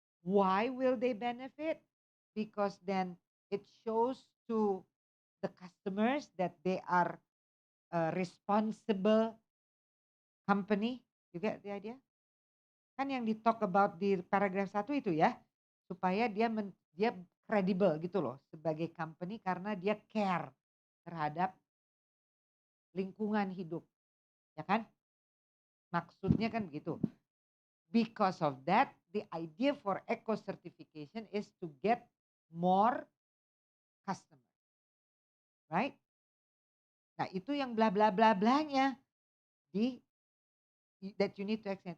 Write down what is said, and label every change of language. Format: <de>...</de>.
<en>Why will they benefit? Because then it shows to the customers that they are a responsible company. You get the idea?</en> <id>Kan yang di</id> <en>talk about</en> <id>di paragraf 1 itu ya, supaya dia kredibel gitu loh sebagai company karena dia care terhadap lingkungan hidup. Ya kan? Maksudnya kan begitu.</id> <en>Because of that, the idea for eco certification is to get more customers.</en> <id>Right? Nah, itu yang bla bla bla blanya di</id> <en>that you need to explain.</en>